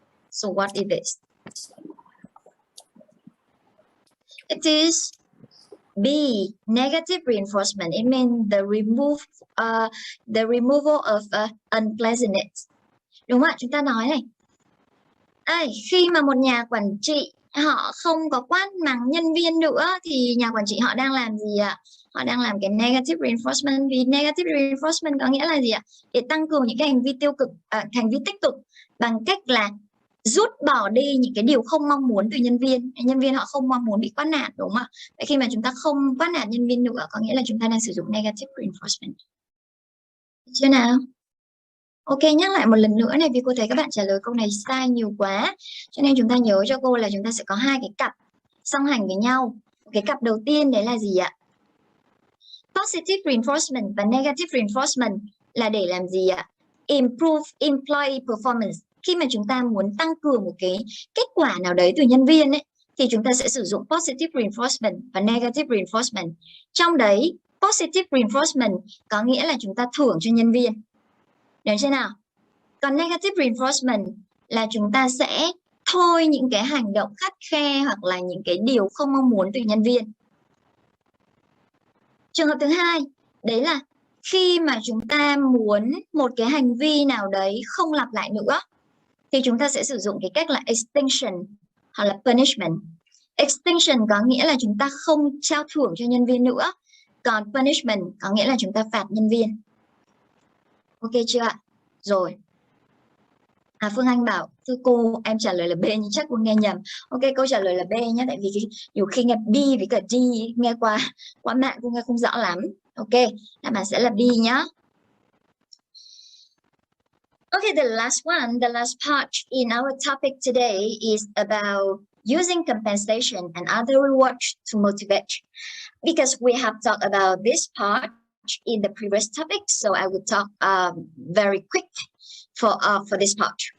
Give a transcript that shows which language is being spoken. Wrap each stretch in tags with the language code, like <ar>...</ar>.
<en>So what is this? It is B, negative reinforcement. It means the removal of unpleasantness.</en> <vi>Đúng không ạ? Chúng ta nói này. Khi mà một nhà quản trị họ không có quát mắng nhân viên nữa thì nhà quản trị họ đang làm gì ạ? Họ đang làm cái negative reinforcement. Vì negative reinforcement có nghĩa là gì ạ? Để tăng cường những cái hành vi tiêu cực, hành vi tích cực bằng cách là rút bỏ đi những cái điều không mong muốn từ nhân viên. Nhân viên họ không mong muốn bị quát nạt, đúng không ạ? Vậy khi mà chúng ta không quát nạt nhân viên nữa có nghĩa là chúng ta đang sử dụng negative reinforcement. Được chưa nào? Ok, nhắc lại một lần nữa này, vì cô thấy các bạn trả lời câu này sai nhiều quá, cho nên chúng ta nhớ cho cô là chúng ta sẽ có hai cái cặp song hành với nhau. Cái cặp đầu tiên đấy là gì ạ? Positive reinforcement và negative reinforcement là để làm gì ạ?</vi> <en>Improve employee performance.</en> <vi>Khi mà chúng ta muốn tăng cường một cái kết quả nào đấy từ nhân viên ấy, thì chúng ta sẽ sử dụng positive reinforcement và negative reinforcement. Trong đấy, positive reinforcement có nghĩa là chúng ta thưởng cho nhân viên. Được chưa nào? Còn negative reinforcement là chúng ta sẽ thôi những cái hành động khắt khe hoặc là những cái điều không mong muốn từ nhân viên. Trường hợp thứ hai, đấy là khi mà chúng ta muốn một cái hành vi nào đấy không lặp lại nữa, thì chúng ta sẽ sử dụng cái cách là extinction hoặc là punishment. Extinction có nghĩa là chúng ta không trao thưởng cho nhân viên nữa. Còn punishment có nghĩa là chúng ta phạt nhân viên. Ok chưa ạ? Rồi. Phương Anh bảo, thưa cô, em trả lời là B nhưng chắc cô nghe nhầm. Ok, câu trả lời là B nhé, tại vì nhiều khi nghe B với cả D nghe qua mạng cô nghe không rõ lắm. Ok, đáp án sẽ là B nhé.</vi> <en>Okay, the last one, the last part in our topic today is about using compensation and other rewards to motivate. Because we have talked about this part in the previous topic, so I will talk very quick for this part.</en>